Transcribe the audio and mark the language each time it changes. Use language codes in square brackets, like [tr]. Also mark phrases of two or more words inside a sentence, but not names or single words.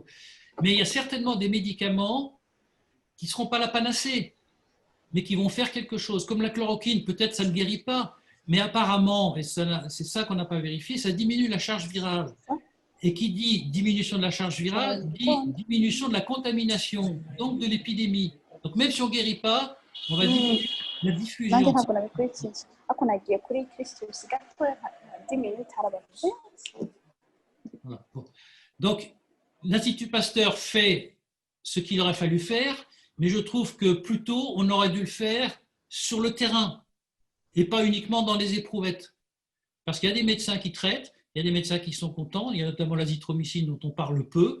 [fr] Mais il y a certainement des médicaments qui ne seront pas la panacée, mais qui vont faire quelque chose. Comme la chloroquine, peut-être ça ne guérit pas, mais apparemment, et c'est ça qu'on n'a pas vérifié, ça diminue la charge virale. Et qui dit diminution de la charge virale, dit diminution de la contamination, donc de l'épidémie. Donc même si on ne guérit pas, on va diminuer la nanjye diffusion. [rw] ntabwo nabikurikiye ariko nagiye kuri Christus gato 10 minutes harabafite. [fr] Voilà. Bon. Donc, l'Institut Pasteur fait ce qu'il aurait fallu faire, mais je trouve que plutôt, on aurait dû le faire sur le terrain et pas uniquement dans les éprouvettes. Parce qu'il y a des médecins qui traitent, il y a des médecins qui sont contents, il y a notamment l'azithromycine dont on parle peu.